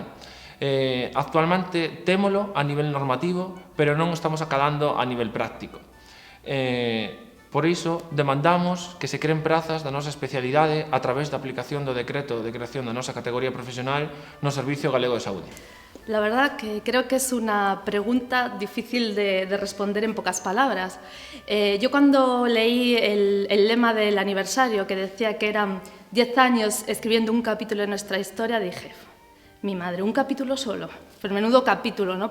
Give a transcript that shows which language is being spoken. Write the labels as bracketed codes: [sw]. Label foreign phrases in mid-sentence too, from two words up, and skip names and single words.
[gl] Actualmente témolo a nivel normativo, pero non estamos acadando a nivel práctico. Por iso, demandamos que se creen prazas da nosa especialidade a través da aplicación do decreto de creación da nosa categoría profesional no Servicio Galego de Saúde. [es] La verdad que creo que es una pregunta difícil de responder en pocas palabras. Yo cuando leí el lema del aniversario, que decía que eran 10 años escribiendo un capítulo de nuestra historia, dije, mi madre, un capítulo solo, pero menudo capítulo, ¿no?